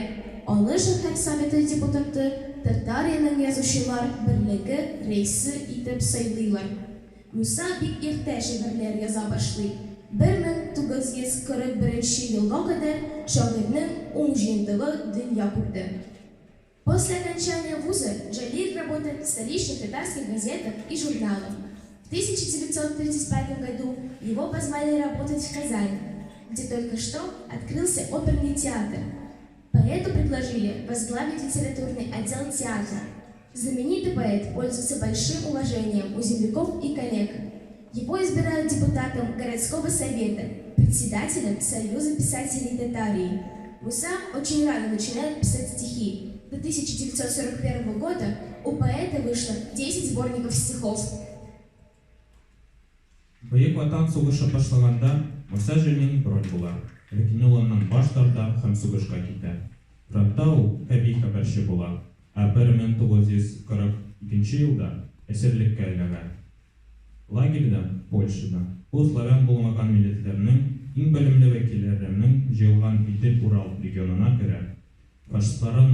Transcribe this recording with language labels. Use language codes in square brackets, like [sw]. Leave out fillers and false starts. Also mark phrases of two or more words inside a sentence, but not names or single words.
[tt] Аны шәһәр советы депутаты Татарияның язучылар берлеге рәисе итеп сайлыйлар. Муса бик иртә шигырьләр яза башлый. 1941 елга кадәр шагыйрьнең 10 җыентыгы дөнья күрде. [ru] После окончания вуза Җәлил работает в столичных татарских газетах и журналах. В 1935 году его позвали работать в Казань, где только что открылся оперный театр. Поэту предложили возглавить литературный отдел театра. Знаменитый поэт пользуется большим уважением у земляков и коллег. Его избирают депутатом городского совета, председателем Союза писателей Татарии. Муса очень рано начинает писать стихи. До 1941 года у поэта вышло 10 сборников стихов. [tt] Бөек Ватан сугышы башлаганда Муса Җәлилнең роль була. Ләкин ул аннан баш тарта һәм сугышка китә. Фронтта ул хәрби хәбәрче була, ә 1942 елда әсирлеккә эләгә. Лагерьда, Польшада, ул славян булмаган милләтләрнең иң белемле вәкилләренең җыелган Идел-Урал регионына керә.